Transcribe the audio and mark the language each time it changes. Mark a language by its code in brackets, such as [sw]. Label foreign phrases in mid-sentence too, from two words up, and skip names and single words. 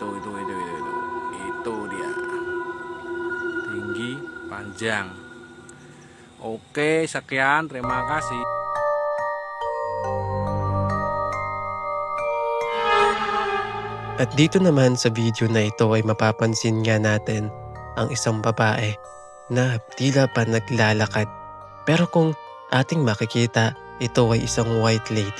[id] Itu dia. Tinggi, panjang. Oke, sekian. Terima kasih. [tl] At dito naman sa video na ito ay mapapansin nga natin ang isang babae na tila pa naglalakad. Pero kung ating makikita, ito ay isang [en] white lady.